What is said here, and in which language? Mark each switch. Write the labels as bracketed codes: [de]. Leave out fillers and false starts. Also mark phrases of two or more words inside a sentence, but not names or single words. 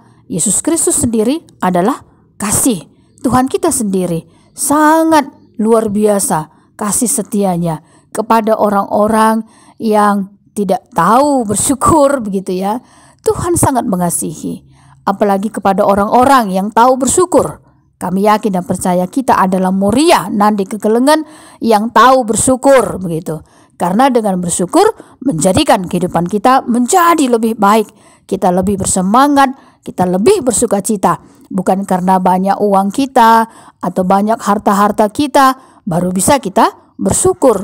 [id] Yesus Kristus sendiri adalah kasih. Tuhan kita sendiri sangat luar biasa kasih setianya kepada orang-orang yang tidak tahu bersyukur begitu ya. Tuhan sangat mengasihi. Apalagi kepada orang-orang yang tahu bersyukur. Kami yakin dan percaya kita adalah Moria, [btx] nandi kekelengan [id] yang tahu bersyukur begitu. Karena dengan bersyukur menjadikan kehidupan kita menjadi lebih baik. Kita lebih bersemangat, kita lebih bersuka cita. Bukan karena banyak uang kita atau banyak harta-harta kita baru bisa kita bersyukur.